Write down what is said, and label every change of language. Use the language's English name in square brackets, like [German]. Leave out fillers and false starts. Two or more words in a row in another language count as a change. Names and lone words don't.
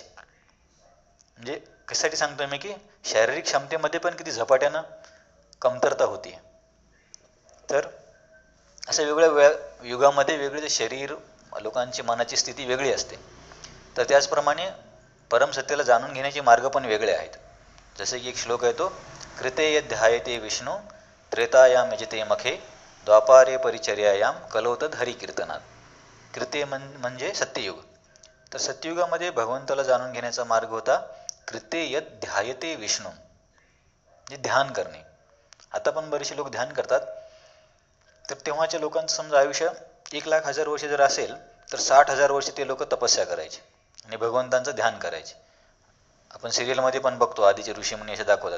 [Marathi] म्हणजे कशासाठी सांगतोय मी की शारीरिक क्षमतेमध्ये पण किती झपाट्यानं कमतरता होती. तर अशा वेगळ्या युगामध्ये वेगळे शरीर, लोकांची मनाची स्थिती वेगळी असते. तर त्याचप्रमाणे परमसत्याला जाणून घेण्याचे मार्ग पण वेगळे आहेत. जसे की एक श्लोक आहे तो, [Sanskrit] कृते यध्यायते विष्णू त्रेतायाम यजते मखे द्वापारे परिचर्यायाम कलौतद हरिकीर्तनात. [Marathi] कृते म्हणजे सत्ययुग. तर सत्ययुगामध्ये भगवंताला जाणून घेण्याचा मार्ग होता [Sanskrit] कृते यत ध्यायते विष्णू, [Marathi] म्हणजे ध्यान करणे. आता पण बरेचसे लोक ध्यान करतात. तर तेव्हाच्या लोकांचं समजा आयुष्य 1,00,000 वर्ष जर असेल तर 60,000 वर्ष ते लोक तपस्या करायचे आणि भगवंतांचं ध्यान करायचे. आपण सिरियलमध्ये पण बघतो, आधीचे ऋषीमुनी असे दाखवतात.